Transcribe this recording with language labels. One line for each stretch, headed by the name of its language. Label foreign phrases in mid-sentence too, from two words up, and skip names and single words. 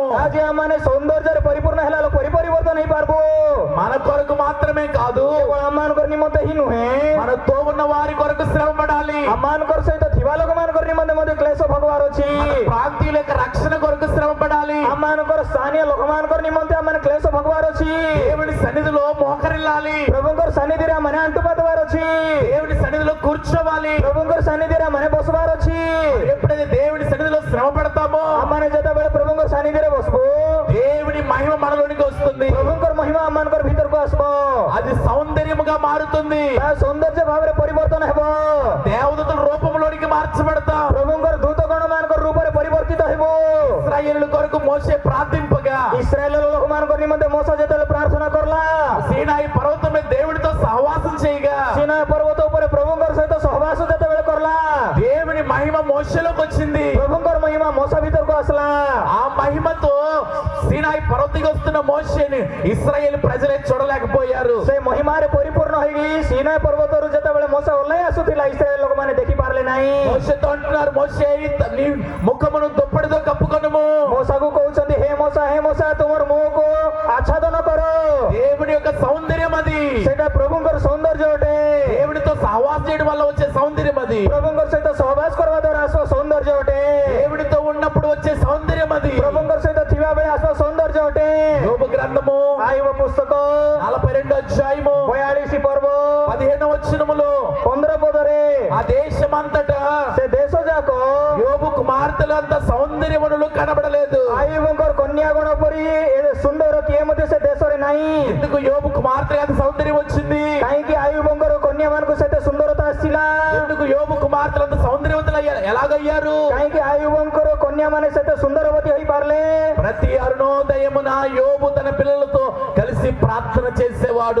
Odia: ଆଜି ଆମମାନେ ସୌନ୍ଦର୍ଯ୍ୟରେ ପରିପୂର୍ଣ୍ଣ ହେଲା ଲୋକ ପରିବର୍ତ୍ତନ ହେଇପାରିବୁ
Telugu: మన కొరకు మాత్రమే కాదు,
Odia: କେବଳ ଆମମାନଙ୍କର ନିମନ୍ତେ ହିଁ ନୁହେଁ
Telugu: మనతో ఉన్న వారి కొరకు శ్రమ పడాలి.
Odia: ଆମମାନଙ୍କର ସହିତ ଥିବା ଲୋକମାନଙ୍କର ନିମନ୍ତେ ମଧ୍ୟ କ୍ଲେଶ ଭୋଗବାର ଅଛି
Telugu: మన ప్రాంతీయుల యొక్క రక్షణ కొరకు శ్రమ పడాలి.
Odia: ଆମମାନଙ୍କର ସ୍ଥାନୀୟ ଲୋକମାନଙ୍କର ନିମନ୍ତେ ଆମମାନେ କ୍ଲେଶ ଭୋଗବାର ଅଛି
Telugu: దేవుని సన్నిధిలో మోకరిల్లాలి,
Odia: ପ୍ରଭୁଙ୍କର ସାନ୍ନିଧ୍ୟରେ ଆମମାନେ ଆଣ୍ଟୁପାତବାର ଅଛି
Telugu: దేవుని సన్నిధిలో కూర్చోవాలి.
Odia: ପ୍ରଭୁଙ୍କର ସାନ୍ନିଧ୍ୟରେ ଆମମାନେ ବସବାର ଅଛି
Telugu: ఎప్పుడైతే దేవుని సన్నిధిలో శ్రమ పడతామో
Odia: ଆମମାନେ ଯେତେବେଳେ ପ୍ରଭୁଙ୍କର ସାନ୍ନିଧ୍ୟରେ ବସବୁ
Telugu: దేవుని మహిమ మనలోనికి వస్తుంది.
Odia: ପ୍ରଭୁଙ୍କର ମହିମା ଆମମାନଙ୍କର ଭିତରକୁ ଆସିବ
Telugu: అది సౌందర్యముగా మారుతుంది.
Odia: ତାହା ସୌନ୍ଦର୍ଯ୍ୟ ଭାବରେ ପରିବର୍ତ୍ତନ ହେବ
Telugu: దేవదూతల రూపంలోనికి మార్చబడతాం.
Odia: ପ୍ରଭୁଙ୍କର ଦୂତଗଣ ମାନଙ୍କର ରୂପରେ ପରିବର୍ତ୍ତିତ ହେବ
Telugu: ఇశ్రాయేలుల కొరకు మోసే ప్రార్థింపగా
Odia: ଇସ୍ରାଏଲ ଲୋକମାନଙ୍କ ନିମନ୍ତେ ମୋଶ ଯେତେବେଳେ ପ୍ରାର୍ଥନା କରଲା
Telugu: సీనాయి పర్వతం మీద దేవుడితో సహవాసం చేయగా
Odia: ସିନାଇ ପର୍ବତ ଉପରେ ପ୍ରଭୁଙ୍କର ସହିତ ସହବାସ ଯେତେବେଳେ କରଲା
Telugu: దేవుని మహిమ మోసలోకి వచ్చింది.
Odia: ପ୍ରଭୁଙ୍କର ମହିମା ମୋଶ ଭିତରକୁ ଆସିଲା
Telugu: ఆ మహిమతో సీనాయి పర్వతికి వస్తున్న మోషేని ఇశ్రాయేలు ప్రజలే చూడలేకపోయారు.
Odia: ସେ ମହିମାରେ ପରିପୂର୍ଣ୍ଣ ହେଇକି ସିନାଇ ପର୍ବତରୁ ଯେତେବେଳେ ମୋଶ ଓହ୍ଲାଇ ଆସୁଥିଲା ଇସ୍ରାଏଲ ଲୋକମାନେ ଦେଖିପାରିଲେ ନାହିଁ
Telugu: మోషేతో అంటున్నారు, మోషే నీ ముఖమును దుప్పటితో కప్పుకొనుము.
Odia: ମୋଶକୁ କହୁଛନ୍ତି ହେ ମୋଶା ତୁମର ମୁହଁକୁ ଆଚ୍ଛାଦନ କର
Telugu: దేవుని యొక్క సౌందర్యం అది.
Odia: ସେଇଟା ପ୍ରଭୁଙ୍କର ସୌନ୍ଦର୍ଯ୍ୟ ଅଟେ
Telugu: దేవునితో సహవాసం చేయడం వల్ల వచ్చే సౌందర్యం అది.
Odia: ପ୍ରଭୁଙ୍କର ସହିତ ସହବାସ କରିବା ଆସବ ସୌନ୍ଦର୍ଯ୍ୟ ଅଟେ
Telugu: దేవుడితో ఉన్నప్పుడు వచ్చే సౌందర్యం అది.
Odia: ପ୍ରଭୁଙ୍କର ସହିତ ଥିବା ବେଳେ ଆସବ ସୌନ୍ଦର୍ଯ୍ୟ ଅଟେ
Telugu: యోబు గ్రంథము
Odia: ଆୟୁବ పుస్తକ
Telugu: 42 అధ్యాయము
Odia: 42 ପର୍ବ
Telugu: 15వ వచనములో
Odia: 15 ପଦରେ
Telugu: ఆ దేశమంతటా
Odia: ସେ ଦେଶ ଯାକ
Telugu: యోబు కుమార్తెలు అంత సౌందర్యవనులు కనబడలేదు.
Odia: ଆୟୁବଙ୍କର କନ୍ୟା ଗଣ ପରି ସୁନ୍ଦର କିଏ ମଧ୍ୟ ସେ ଦେଶରେ ନାହିଁ
Telugu: ఎందుకు యోబు కుమార్తె అంత సౌందర్యం వచ్చింది?
Odia: କାହିଁକି ଆୟୁବଙ୍କର କନ୍ୟା ମାନଙ୍କୁ ସେତେ ସୁନ୍ଦରତା ଆସିଲା
Telugu: ఎందుకు యోబు కుమార్తెలు అంత సౌందర్యవంతులు ఎలాగయ్యారు?
Odia: କାହିଁକି ଆୟୁବଙ୍କର କନ୍ୟା ମାନେ ସେତେ ସୁନ୍ଦରବତୀ ହେଇପାରିଲେ
Telugu: ప్రతి అరుణోదయమున యోబు తన పిల్లలతో కలిసి ప్రార్థన చేసేవాడు.